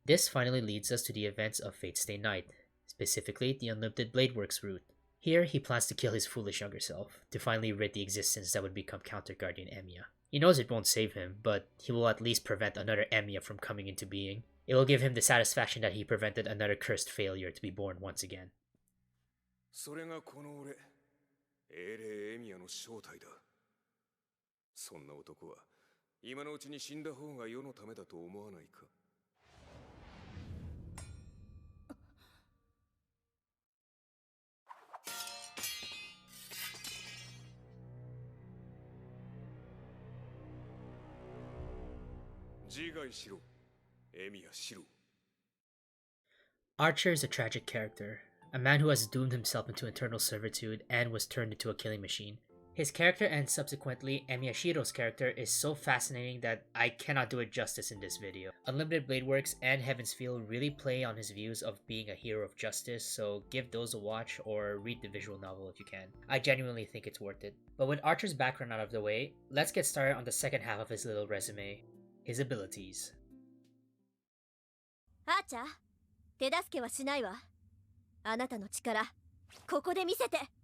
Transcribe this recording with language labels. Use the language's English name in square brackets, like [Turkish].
[English] This finally leads us to the events of Fate's Day Night, specifically the Unlimited Bladeworks route. Here, he plans to kill his foolish younger self, to finally rid the existence that would become Counter Guardian Emiya. He knows it won't save him, but he will at least prevent another Emiya from coming into being. It will give him the satisfaction that he prevented another cursed failure to be born once again. [Japanese] それがこの俺、英霊エミヤの正体だ。そんな男は今のうちに死んだ方が世のためだと思わないか。自害しろ。エミヤシロ。 [English] Archer is a tragic character, a man who has doomed himself into eternal servitude and was turned into a killing machine. His character and subsequently Emiyashiro's character is so fascinating that I cannot do it justice in this video. Unlimited Blade Works and Heaven's Feel really play on his views of being a hero of justice, so give those a watch or read the visual novel if you can. I genuinely think it's worth it. But with Archer's background out of the way, let's get started on the second half of his little resume, his abilities. [Japanese] アーチャー、手助けはしないわ。あなたの力、ここで見せて。